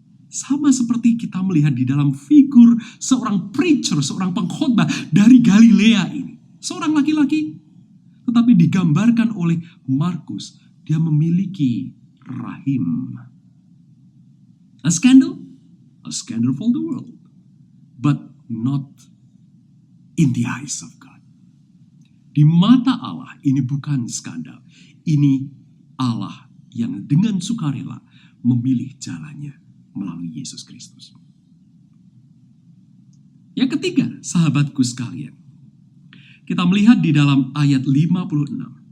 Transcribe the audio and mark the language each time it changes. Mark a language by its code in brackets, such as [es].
[id] Sama seperti kita melihat di dalam figur seorang preacher, seorang pengkhotbah dari Galilea ini. Seorang laki-laki, tetapi digambarkan oleh Markus, dia memiliki rahim. [en] A scandal for the world, but not in the eyes of God. [id] Di mata Allah ini bukan skandal, ini Allah yang dengan sukarela memilih jalannya melalui Yesus Kristus. Yang ketiga, sahabatku sekalian, kita melihat di dalam ayat 56.